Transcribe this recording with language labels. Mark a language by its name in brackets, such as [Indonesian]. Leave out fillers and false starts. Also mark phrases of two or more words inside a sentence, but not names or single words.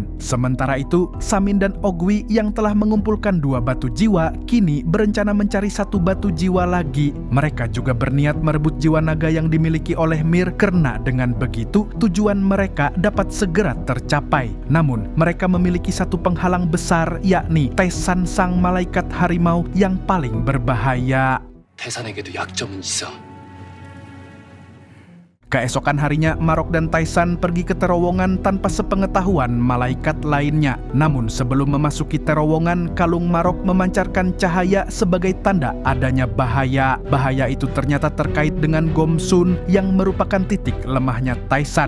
[Indonesian] Sementara itu, Samin dan Ogwi yang telah mengumpulkan 2 batu jiwa, kini berencana mencari 1 batu jiwa lagi. Mereka juga berniat merebut jiwa naga yang dimiliki oleh Mir karena dengan begitu, tujuan mereka dapat segera tercapai. Namun, mereka memiliki satu penghalang besar, yakni Taisan sang malaikat harimau yang paling berbahaya. [Korean] 태산에게도 약점은 있어. [Indonesian] Keesokan harinya, Marok dan Taisan pergi ke terowongan tanpa sepengetahuan malaikat lainnya. Namun sebelum memasuki terowongan, kalung Marok memancarkan cahaya sebagai tanda adanya bahaya. Bahaya itu ternyata terkait dengan Gomsun yang merupakan titik lemahnya Taisan.